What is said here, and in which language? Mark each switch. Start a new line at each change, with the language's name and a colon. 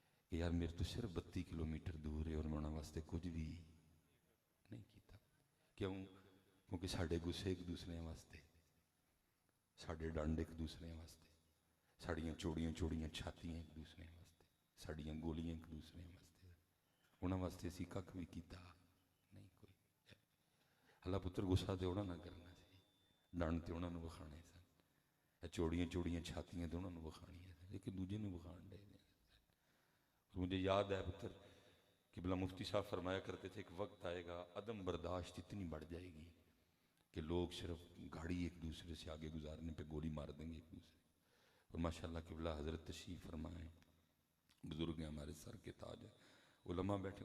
Urdu: کہ یار میرے تو صرف 32 کلومیٹر دور ہے اور میں
Punjabi: انہاں واسطے کچھ بھی نہیں کیتا. کیوں؟ کیونکہ ساڈے گسے ایک دوسرے واسطے، ساڈے ڈنڈ ایک دوسرے واسطے، ساڑیاں چوڑیاں چوڑیاں چھاتیاں ایک دوسرے واسطے، ساڑیاں گولیاں ایک دوسرے واسطے. انہاں واسطے اسی ککھ بھی کیتا نہیں کوئی. اللہ پتر غصہ تے انہاں نہ کرنا سی، ڈنڈ تے انہاں نوں وکھانے سن، چوڑیاں چوڑیاں چھاتیاں تے انہاں نوں وکھانیاں سن، لیکن دوجے نوں وکھان دے.
Urdu: مجھے یاد ہے پتر قبلہ مفتی صاحب فرمایا کرتے تھے ایک وقت آئے گا عدم برداشت اتنی بڑھ جائے گی کہ لوگ صرف گاڑی ایک دوسرے سے آگے گزارنے پہ گولی مار دیں گے ایک دوسرے. اور ماشاءاللہ قبلہ حضرت تشریف فرمائیں، بزرگ ہیں ہمارے سر کے تاج ہیں، علماء بیٹھے.